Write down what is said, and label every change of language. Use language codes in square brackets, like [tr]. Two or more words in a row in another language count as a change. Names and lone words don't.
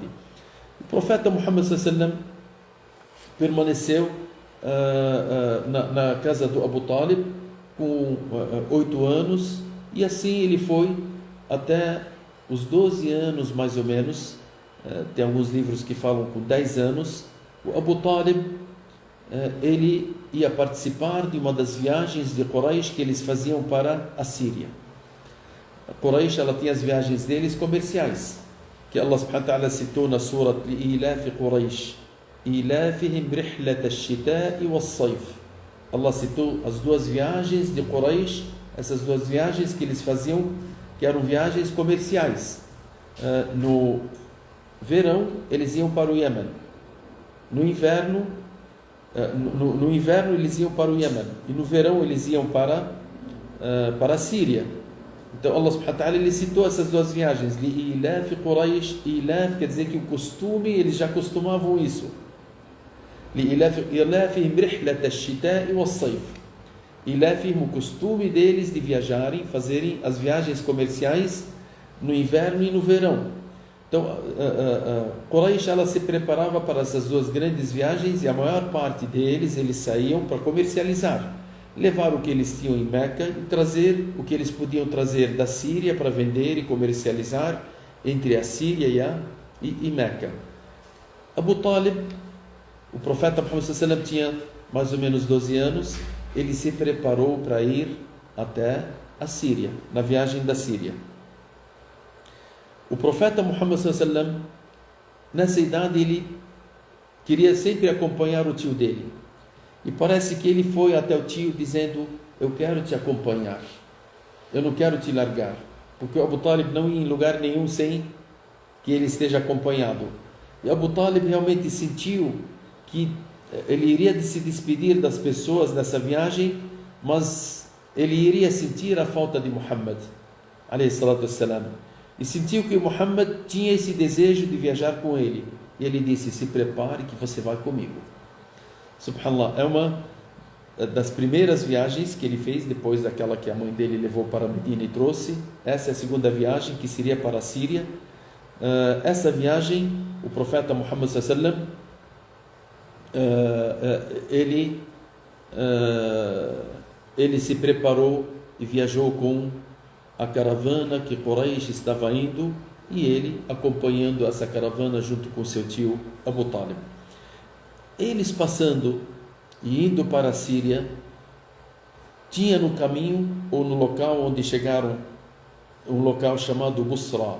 [pt] O profeta Muhammad sallam permaneceu na casa do Abu Talib com 8 anos, e assim ele foi até os 12 anos mais ou menos, tem alguns livros que falam com 10 anos, o Abu Talib, ele ia participar de uma das viagens de Quraysh que eles faziam para a Síria. A Quraysh, ela tinha as viagens deles comerciais, que [ar] الله سبحانه وتعالى [pt] citou na Surah Ilaf Quraysh, [ar] إيلافهم رحلة الشتاء والصيف. [pt] Allah citou as duas viagens de Quraysh, essas duas viagens que eles faziam, que eram viagens comerciais. No verão, eles iam para o Iêmen. No inverno, eles iam para o Iêmen. E no verão, eles iam para a Síria. Então, [ar] الله سبحانه وتعالى, [pt] ele citou essas duas viagens. Ilaf Quraysh, Ilaf quer dizer que o costume, eles já costumavam isso. [ar] إيلافهم رحلة الشتاء والصيف. [pt] Ilafihim, o costume deles de viajarem, fazerem as viagens comerciais no inverno e no verão. Então, Quraysh, ela se preparava para essas duas grandes viagens e a maior parte deles, eles saíam para comercializar. Levar o que eles tinham em Meca e trazer o que eles podiam trazer da Síria para vender e comercializar entre a Síria e Meca. Abu Talib, o profeta Muhammad [ar] صلى الله عليه وسلم, [pt] tinha mais ou menos 12 anos, ele se preparou para ir até a Síria, na viagem da Síria. O profeta Muhammad [ar] صلى الله عليه وسلم, [pt] nessa idade, ele queria sempre acompanhar o tio dele. E parece que ele foi até o tio dizendo: eu quero te acompanhar, eu não quero te largar, porque o Abu Talib não ia em lugar nenhum sem que ele esteja acompanhado. E Abu Talib realmente sentiu que ele iria se despedir das pessoas nessa viagem, mas ele iria sentir a falta de Muhammad, [ar] عليه الصلاة والسلام, [pt] e sentiu que Muhammad tinha esse desejo de viajar com ele. E ele disse: se prepare que você vai comigo. Subhanallah, é uma das primeiras viagens que ele fez, depois daquela que a mãe dele levou para Medina e trouxe. Essa é a segunda viagem, que seria para a Síria. Essa viagem, o profeta Muhammad [ar] صلى الله عليه وسلم, [pt] ele se preparou e viajou com a caravana que Quraysh estava indo, e ele acompanhando essa caravana junto com seu tio Abu Talib. Eles passando e indo para a Síria, tinha no caminho, ou no local onde chegaram, um local chamado Busra.